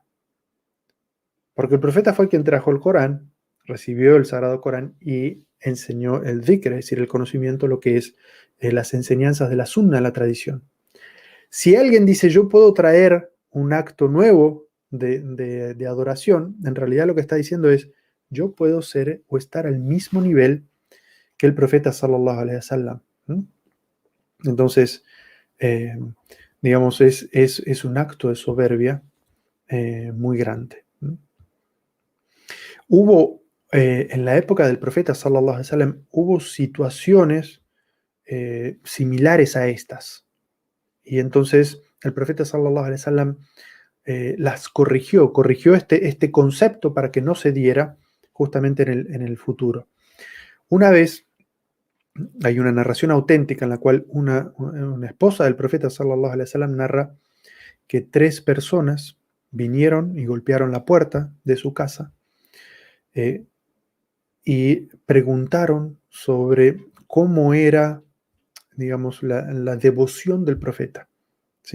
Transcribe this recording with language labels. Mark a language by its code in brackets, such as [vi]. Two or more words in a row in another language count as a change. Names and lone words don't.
[es] Porque el profeta fue quien trajo el Corán, recibió el Sagrado Corán y enseñó el dhikr, es decir, el conocimiento, lo que es las enseñanzas de la sunna, la tradición. Si alguien dice, yo puedo traer un acto nuevo de adoración, en realidad lo que está diciendo es, yo puedo ser o estar al mismo nivel que el profeta [ar] صلى الله عليه وسلم. [es] Entonces, digamos, es un acto de soberbia muy grande. Hubo, en la época del profeta [ar] صلى الله عليه وسلم, [es] hubo situaciones similares a estas. Y entonces el profeta [ar] صلى الله عليه وسلم [es] las corrigió este concepto para que no se diera justamente en el futuro. Una vez hay una narración auténtica en la cual una esposa del profeta [ar] صلى الله عليه وسلم [es] narra que tres personas vinieron y golpearon la puerta de su casa y preguntaron sobre cómo era, digamos, la devoción del profeta, ¿sí?